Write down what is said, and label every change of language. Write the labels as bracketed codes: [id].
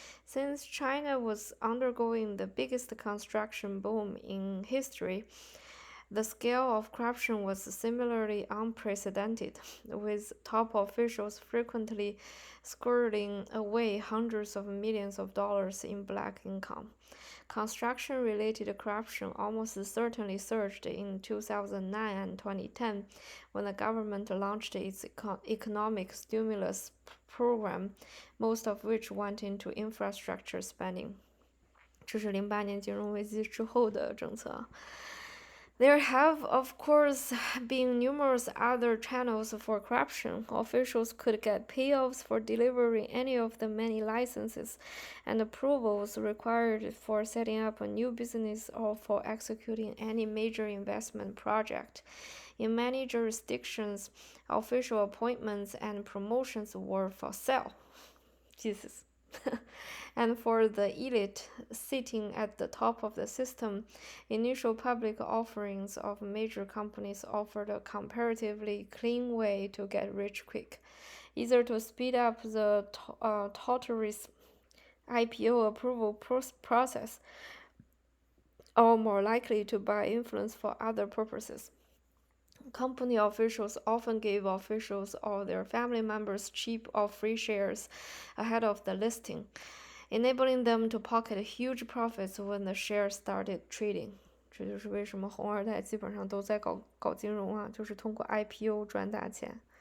[en] Since China was undergoing the biggest construction boom in history, the scale of corruption was similarly unprecedented, with top officials frequently squirreling away hundreds of millions of dollars in black income. Construction-related corruption almost certainly surged in 2009 and 2010 when the government launched its economic stimulus program, most of which went into infrastructure spending. [zh] 这是08年金融危机之后的政策。 [en] There have, of course, been numerous other channels for corruption. Officials could get payoffs for delivering any of the many licenses and approvals required for setting up a new business or for executing any major investment project. In many jurisdictions, official appointments and promotions were for sale. Jesus. And for the elite sitting at the top of the system, initial public offerings of major companies offered a comparatively clean way to get rich quick, either to speed up the tortuous IPO approval process, or more likely to buy influence for other purposes. Company officials often gave officials or their family members cheap or free shares ahead of the listing, enabling them to pocket huge profits when the shares started trading. [zh] 这就是为什么红二代基本上都在搞金融啊，就是通过 IPO 赚大钱。